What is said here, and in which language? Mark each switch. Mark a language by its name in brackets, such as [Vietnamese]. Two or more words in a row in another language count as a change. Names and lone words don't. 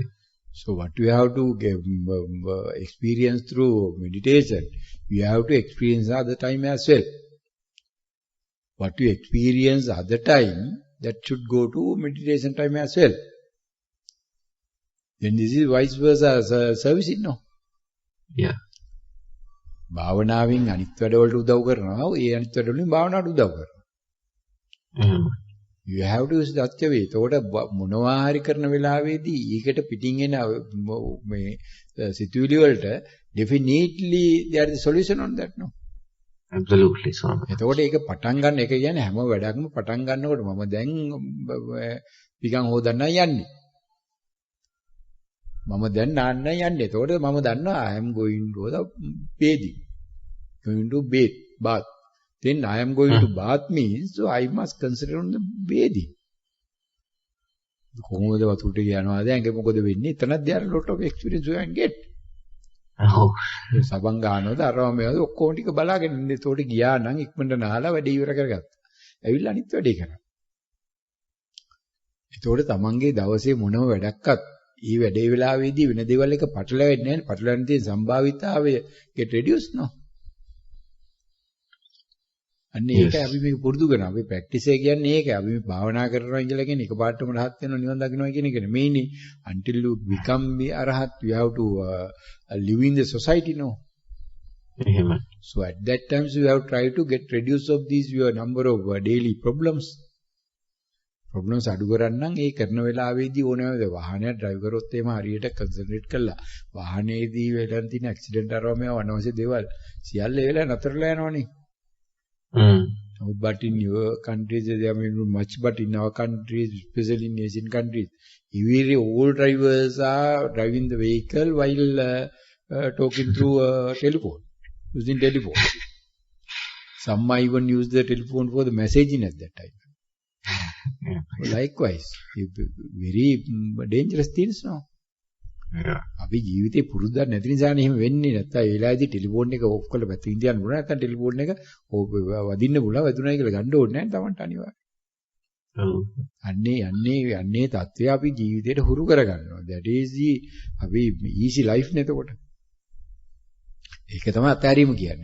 [English] So what you have to experience through meditation, you have to experience other time as well. What you experience other time, that should go to meditation time as well. Then this is vice versa service, no? Yeah. [Sinhala] භාවනාවෙන් අනිත් වැඩවලට උදව් කරනවා. ඒ අනිත් වැඩවලින් භාවනාවට උදව් කරනවා. [English] You have to use that way. [Sinhala] ඒතකොට මොනවා හරි කරන වෙලාවේදී ඊකට පිටින් එන මේ සිතුවිලි වලට [English] definitely there is a solution on that, no? Absolutely, Swami. [Sinhala] එතකොට ඒක පටන් ගන්න එක කියන්නේ හැම වැඩක්ම පටන් ගන්නකොට මම දැන් පිටං හොදන්නයි යන්නේ. මම දැන් නාන්නයි යන්නේ. එතකොට මම දන්නවා [English] I am going to the bathing. Going to bath. Then I am going to bath means so I must consider on the bathing. [Sinhala] කොහොමද වතුරට යනවා දැන් ඒක මොකද වෙන්නේ? [English] එතනත් there are lot of experience you can get. [Sinhala] ඔව්. සබන් ගන්නවද අරවා මේවද ඔක්කොම ටික බලාගෙන ඉන්නේ. එතකොට ගියා නම් ඉක්මනට නාලා වැඩේ ඉවර කරගත්තා. ඇවිල්ලා අනිත් වැඩේ කරා. එතකොට තමන්ගේ දවසේ මොනම වැඩක්වත් ඒ වැඩේ වෙලාවේදී වෙන දේවල් එක පටලැවෙන්නේ නැහැ. පටලැවෙන තියෙන සම්භාවිතාවය [English] get reduced no. [Sinhala] අන්න ඒකයි අපි මේක පුරුදු කරනවා. අපි ප්‍රැක්ටිස් එක කියන්නේ ඒකයි. අපි මේ භාවනා කරනවා කියලා කියන්නේ එකපාරටම රහත් වෙනවා නිවන් දකින්නවා කියන එක නෙමෙයිනේ. [English] Until you become the arahat, you have to live in the society no. [Sinhala] එහෙමයි. [English] So at that times you have tried to get reduce of these your number of daily problems. [Sinhala] Problems අඩු කරන්න නම් ඒ කරන වෙලාවේදී ඕනෑම වාහනයක් drive කරොත් එහෙම හරියට concentrate කළා. වාහනේදී වෙලන් තියෙන accident අරව මේව අනවශ්‍ය දේවල් සියල්ල ඒ වෙලාව නතරලා යනවනේ. [English] But in your countries, I mean much, but in our countries, especially in Asian countries, all drivers are driving the vehicle while talking through telephone, using telephone. Some might even use the telephone for the messaging at that time. Likewise, very dangerous things, no? [Sinhala] අපි ජීවිතේ පුරුද්දක් නැති නිසානේ එහෙම වෙන්නේ. නැත්තම් ඒ වෙලාවේදී ටෙලිෆෝන් එක ඕෆ් කරලා පැත්තකින් තියන්න බුණා. නැත්තම් ටෙලිෆෝන් එක වදින්න බුණා වැදුණයි කියලා ගන්න ඕනේ නැහැ තමන්ට අනිවාර්යයෙන්. අන්නේ தත්ත්වය අපි ජීවිතේට හුරු කරගන්නවා. [English] that is the [Sinhala] අපි [English] easy life [Sinhala] නේතකොට. ඒක තමයි අත්හැරීම කියන්නේ.